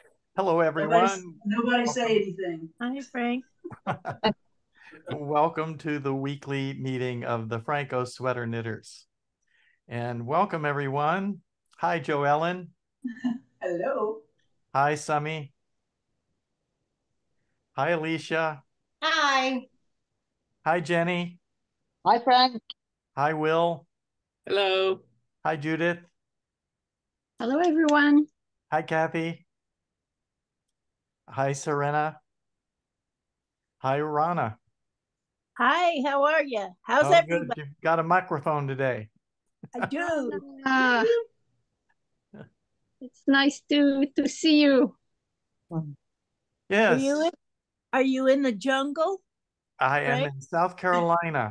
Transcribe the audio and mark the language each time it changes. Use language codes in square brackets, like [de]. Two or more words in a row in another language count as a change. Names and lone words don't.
[en] Hello, everyone. Nobody say anything. Hi, Frank. Welcome to the weekly meeting of the Phrancko Sweater Knitters. And welcome, everyone. Hi, Joellen. Hello. Hi, Summy. Hi, Alicia. Hi. Hi, Jenny. Hi, Frank. Hi, Will. Hello. Hi, Judith. Hello, everyone. Hi, Kathy. Hi, Serena. Hi, Rana. Hi, how are you? How's Oh, good. everybody? You've got a microphone today. I do. It's nice to see you. Are Yes, you in the jungle? I am Frank? in South Carolina.